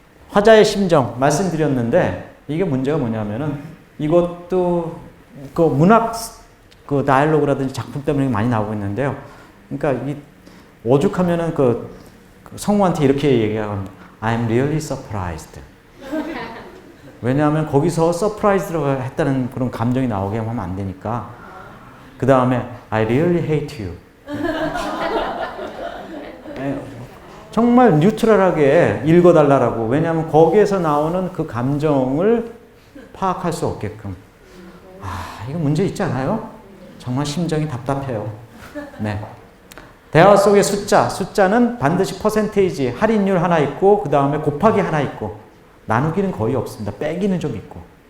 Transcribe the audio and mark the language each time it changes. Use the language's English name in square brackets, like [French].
[Korean] 화자의 심정 말씀드렸는데, 이게 문제가 뭐냐면은 이것도 그 문학 그 다이얼로그라든지 작품 때문에 많이 나오고 있는데요. 그러니까 이 오죽하면은 그 성우한테 이렇게 얘기하면 [English] I'm really surprised. [Korean] 왜냐하면 거기서 서프라이즈라고 했다는 그런 감정이 나오게 하면 안 되니까. 그 다음에 [English] I really hate you. [Korean] 정말 뉴트럴하게 읽어달라고. 왜냐하면 거기에서 나오는 그 감정을 파악할 수 없게끔. 이거 문제 있지 않아요? 정말 심정이 답답해요. 네. 대화 속의 숫자는 반드시 퍼센테이지, 할인율 하나 있고, 그 다음에 곱하기 하나 있고, 나누기는 거의 없습니다. 빼기는 좀 있고.